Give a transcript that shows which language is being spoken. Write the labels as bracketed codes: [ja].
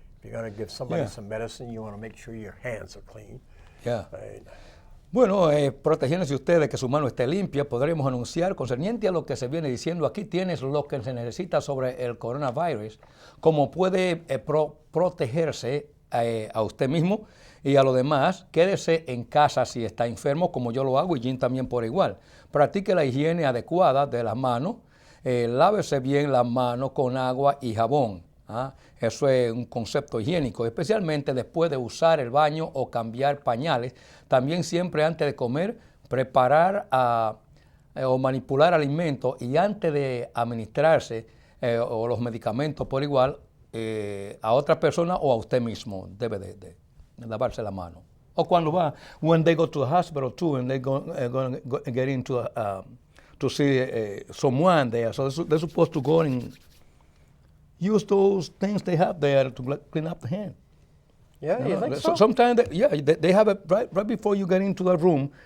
[en] If you're going to give somebody Yeah. some medicine, you want to make sure your hands are clean. Yeah. Right? [es] Bueno, protegiéndose usted de que su mano esté limpia, podremos anunciar, concerniente a lo que se viene diciendo, aquí tienes lo que se necesita sobre el coronavirus, como puede protegerse a usted mismo y a los demás. Quédese en casa si está enfermo, como yo lo hago, y Jim también por igual. Practique la higiene adecuada de las manos, lávese bien las manos con agua y jabón. Eso es un concepto higiénico, especialmente después de usar el baño o cambiar pañales. También siempre antes de comer, preparar o manipular alimentos y antes de administrarse o los medicamentos por igual a otra persona o a usted mismo. Debe de lavarse la mano. O cuando va, [en] when they go to the hospital too and they're going to get into to see someone there, so they're supposed to go and use those things they have there to clean up the hand. Yeah, you think so? Sometimes, they have it right before you get into the room.